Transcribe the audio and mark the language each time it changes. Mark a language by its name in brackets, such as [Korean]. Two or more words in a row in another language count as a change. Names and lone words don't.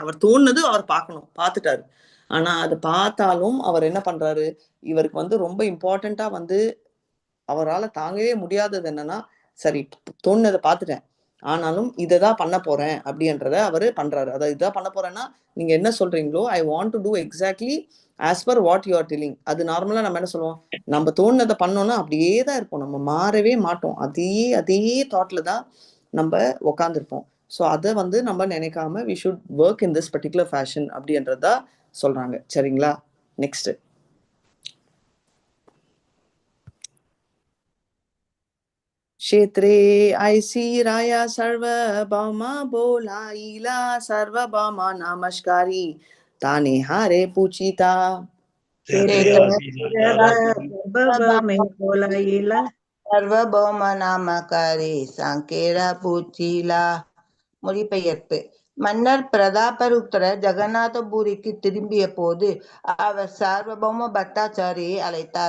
[Tamil] அவர் தோணுனது அவர் பார்த்துட்டாரு. ஆனா அதை பார்த்தாலும் அவர் என்ன பண்றாரு, இவருக்கு வந்து ரொம்ப இம்பார்ட்டண்டா வந்து அவரால் தாங்கவே முடியாதது என்னன்னா, சரி தோணுனதை பார்த்துட்டேன், ஆனாலும் இதைதான் பண்ண போறேன் அப்படின்றத அவரு பண்றாரு. அதாவது இதான் பண்ண போறேன்னா நீங்க என்ன சொல்றீங்களோ [English] I want to do exactly as per what you are telling. [Tamil] அது நார்மலா நம்ம என்ன சொல்லுவோம், நம்ம தோணுனதை பண்ணோம்னா அப்படியே தான் இருப்போம், நம்ம மாறவே மாட்டோம். அதே அதே தாட்ல தான் நம்ம உக்காந்துருப்போம். ஸோ அதை வந்து நம்ம நினைக்காம [English] we should work in this particular fashion [Tamil] அப்படின்றதா சொல்றாங்க. சரிங்களா? நெக்ஸ்ட். [Bangla] ক্ষেত্রে ঐসী রায়া সর্বভৌমা বোলাইলা সর্বভৌমা নমস্কারী তানে হারে পূছিতা. সর্বভৌম নামকারী সাঙ্গেরা পূচ্ছিলা. [Tamil] மொழிபெயர்ப்பு. மன்னர் பிரதாபருத்ரர் ஜெகநாதபுரிக்கு திரும்பிய போது அவர் சார்வபௌம பட்டாச்சாரியை அழைத்தார்.